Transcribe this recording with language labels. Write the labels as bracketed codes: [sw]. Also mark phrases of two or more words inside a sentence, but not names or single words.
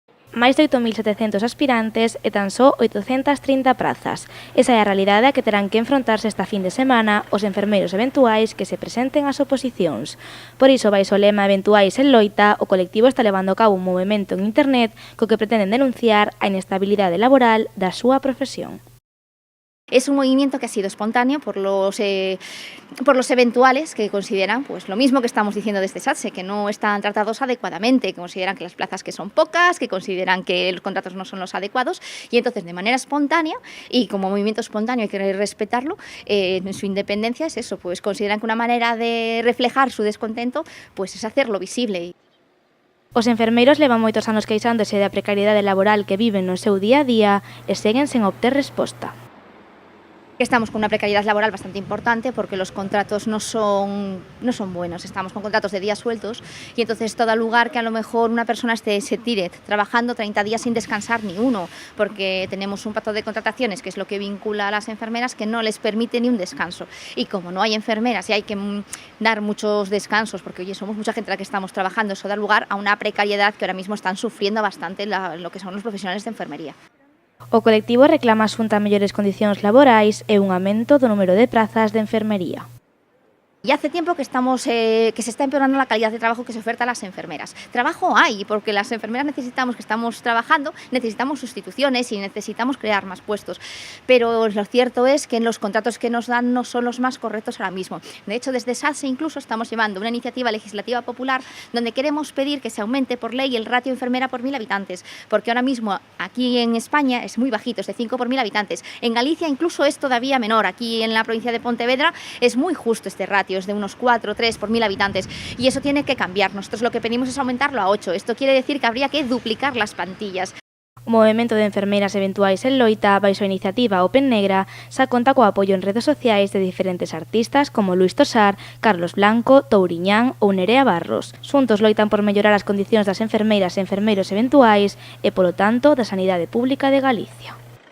[gl] máis de 8.700 aspirantes e tan só 830 prazas. Esa é a realidade a que terán que enfrontarse esta fin de semana os enfermeiros eventuais que se presenten ás oposicións. Por iso, baixo o lema Eventuais en Loita, o colectivo está levando a cabo un movemento en internet co que pretenden denunciar a inestabilidade laboral da súa profesión. [es] Es un movimiento que ha sido espontáneo por los eventuales que consideran, pues lo mismo que estamos diciendo desde SATSE, que no están tratados adecuadamente, que consideran que las plazas que son pocas, que consideran que los contratos no son los adecuados, y entonces de manera espontánea, y como movimiento espontáneo hay que respetarlo, en su independencia es eso, pues consideran que una manera de reflejar su descontento pues es hacerlo visible. [gl] Os enfermeiros levan moitos anos queixándose da precariedade laboral que viven no seu día a día e seguen sen obter resposta. [es] Estamos con una precariedad laboral bastante importante porque los contratos no son buenos, estamos con contratos de días sueltos y entonces todo lugar que a lo mejor una persona se tire trabajando 30 días sin descansar ni uno, porque tenemos un pacto de contrataciones que es lo que vincula a las enfermeras que no les permite ni un descanso, y como no hay enfermeras y hay que dar muchos descansos porque oye, somos mucha gente la que estamos trabajando, eso da lugar a una precariedad que ahora mismo están sufriendo bastante lo que son los profesionales de enfermería. [gl] O colectivo reclama a Xunta mellores condicións laborais e un aumento do número de prazas de enfermería. [es] Y hace tiempo que se está empeorando la calidad de trabajo que se oferta a las enfermeras. Trabajo hay, porque las enfermeras necesitamos, que estamos trabajando, necesitamos sustituciones y necesitamos crear más puestos. Pero lo cierto es que los contratos que nos dan no son los más correctos ahora mismo. De hecho, desde SATSE incluso estamos llevando una iniciativa legislativa popular donde queremos pedir que se aumente por ley el ratio enfermera por 1.000 habitantes, porque ahora mismo aquí en España es muy bajito, es de 5 por 1.000 habitantes. En Galicia incluso es todavía menor. Aquí en la provincia de Pontevedra es muy justo este ratio, de unos 4 o 3 por 1.000 habitantes, y eso tiene que cambiar. Nosotros lo que pedimos es aumentarlo a 8. Esto quiere decir que habría que duplicar las plantillas. [gl] O movemento de enfermeiras eventuais en Loita, baixo a iniciativa Open Negra, xa conta co apoio en redes sociais de diferentes artistas como Luis Tosar, Carlos Blanco, Touriñán ou Nerea Barros. Xuntos loitan por mellorar as condicións das enfermeiras e enfermeiros eventuais e, polo tanto, da sanidade pública de Galicia.